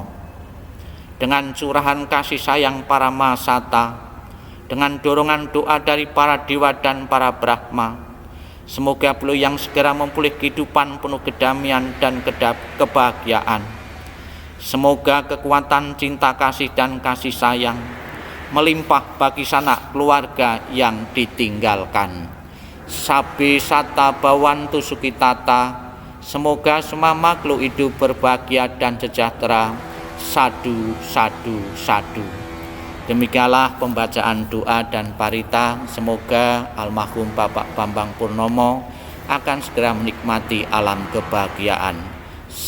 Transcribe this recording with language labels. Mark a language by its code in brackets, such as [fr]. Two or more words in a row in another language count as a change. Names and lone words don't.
[id] Dengan curahan kasih sayang para mahasata, dengan dorongan doa dari para dewa dan para brahma, semoga beliau yang segera memulih kehidupan penuh kedamaian dan kebahagiaan. Semoga kekuatan cinta kasih dan kasih sayang melimpah bagi sanak keluarga yang ditinggalkan. [pi] Sabe sata bawantu sukitata, [id] semoga semua makhluk hidup berbahagia dan sejahtera. [pi] Sadu, sadu, sadu. [id] Demikianlah pembacaan doa dan parita. Semoga almarhum Bapak Bambang Purnomo akan segera menikmati alam kebahagiaan.